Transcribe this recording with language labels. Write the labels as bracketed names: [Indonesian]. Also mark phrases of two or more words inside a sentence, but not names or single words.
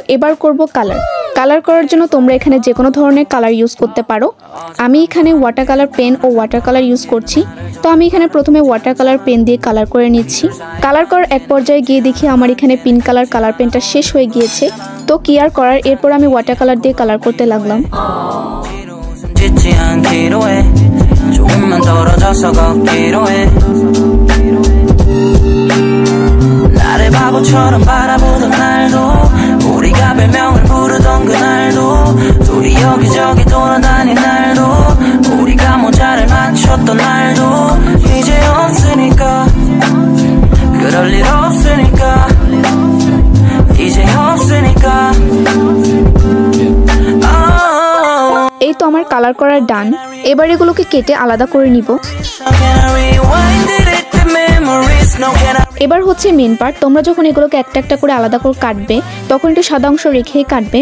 [Bangla] এবার করব কালার করার জন্য তোমরা এখানে যে কোনো ধরনের [English] color use [Bangla] করতে পারো। আমি এখানে [English] water color pen [Bangla] ও [English] water color use [Bangla] করছি। তো আমি এখানে প্রথমে [English] water color pen [Bangla] দিয়ে কালার করে নিচ্ছি। কালার করার এক পর্যায়ে গিয়ে দেখি আমার এখানে [English] pink color [Bangla] পেনটা শেষ হয়ে গিয়েছে। তো কি আর করার, এরপর আমি [English] water color [Bangla] দিয়ে কালার করতে লাগলাম। [Korean] 조금만 떨어져서 걷기로 해 나를 바보처럼 바라보던 날도 우리가 별명을 부르던 그날도 둘이 여기저기 돌아다닌 날도 우리가 모자를 맞췄던 날도 이제 없으니까 그럴 일 없으니까 이제 없으니까 [Bangla] এই তো আমার কালার করার ডান। এবার এগুলোকে কেটে আলাদা করে নিব। এবার হচ্ছে [English] main part. [Bangla] তোমরা যখন এগুলোকে একটা একটা করে আলাদা করে কাটবে, তখন একটু সাদা অংশ রেখেই কাটবে।